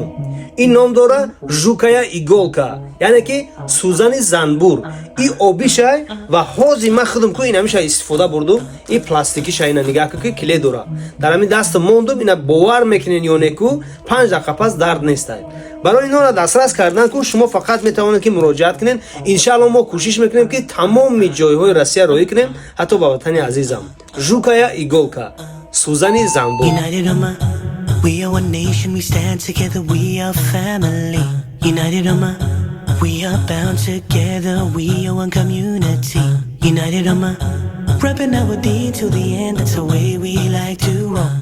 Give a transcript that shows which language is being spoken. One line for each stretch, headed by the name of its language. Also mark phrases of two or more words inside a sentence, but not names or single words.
Tajik: ин ном дора
Russian: жукая иголка
Tajik: яъне ки сӯзани занбур и обишай ва ҳози ма худум ку инамиша истифода бурдум и пластикиша ина нигаҳ ку ки киле дора дар ҳамин даста мондум ина бовар мекунен ё не ку 5 дақиқа пас дард нестай. барои инонро дастрас кардан ку шумо фақат метавонед ки муроҷиат кунед. иншаалло мо кӯшиш мекунем ки тамоми ҷойҳои Россия роҳӣ кунем ҳатто ба ватани азизам.
Russian: жукая иголка
Tajik: сӯзани занбур.
English: We are one nation, we stand together, we are family. United Ummah, we are bound together, we are one community. United Ummah, repping our deen till the end, that's the way we like to roll.